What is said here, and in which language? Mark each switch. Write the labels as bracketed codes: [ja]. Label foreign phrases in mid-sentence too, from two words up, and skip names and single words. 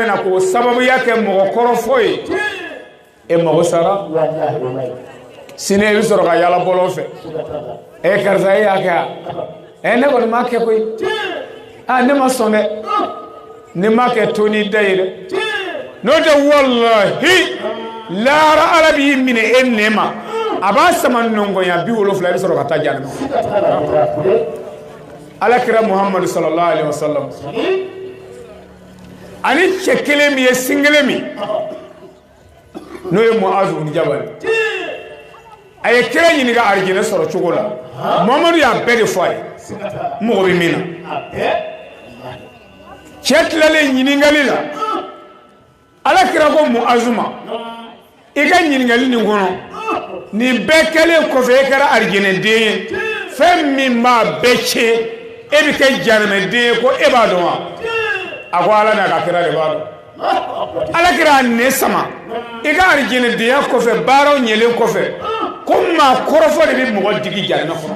[bm] na k'o sababuya kɛ mɔgɔ kɔrɔfɔ ye e mago sara sini e bɛ sɔrɔ ka yala bɔlɔn fɛ karisa e y'a kɛ ne kɔni m'a kɛ koyi ne ma sɔn dɛ ne m'a kɛ to ni da ye dɛ n'o tɛ walahi lahara Ala b'i minɛ e nɛ ma a b'a sama nɔngɔnya 70 i bɛ sɔrɔ ka taa jahanama Ala kira Muhamadu [ar] صلى الله عليه وسلم [bm] ani cɛ kelen min ye sin kelen min n'o ye Muazu ibn Jabal a ye kira ɲininka arijinɛ sɔrɔ cogo la Muhamadu y'a bɛɛ de fɔ a ye mɔgɔ bɛ min na cɛ tilalen ɲininkali la Ala kira ko Muazu ma i ka ɲininkali nin kɔnɔ nin bɛɛ kɛlen kɔfɛ e kɛra arijinɛden ye fɛn min b'a bɛɛ tiɲɛ e bɛ kɛ jahanamɛden ye ko e b'a dɔn wa a ko Ala n'a ka kira de b'a dɔn ala kira ne sama i ka arijinɛ diya kɔfɛ baaraw ɲɛlen kɔfɛ ko maa kɔrɔfɔ de bɛ mɔgɔ digi janna